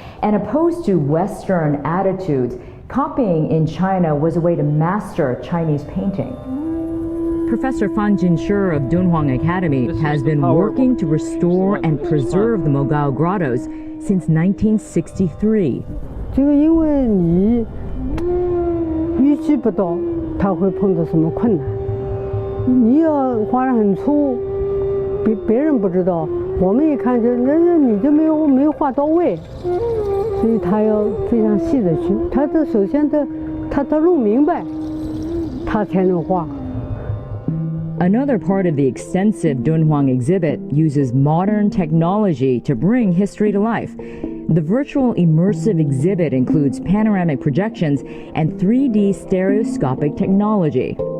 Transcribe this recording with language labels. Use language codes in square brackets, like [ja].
[en] And opposed to Western attitudes, copying in China was a way to master Chinese painting. Professor Heng Sure of Dunhuang Academy has been working to restore and preserve the Mogao grottos since 1963. [zh] 这个因为你预计不到他会碰到什么困难，你要画得很粗，别人不知道，我们一看就那你就没有画到位，所以他要非常细的去，他的首先他弄明白，他才能画。 [en] Another part of the extensive Dunhuang exhibit uses modern technology to bring history to life. The virtual immersive exhibit includes panoramic projections and 3D stereoscopic technology.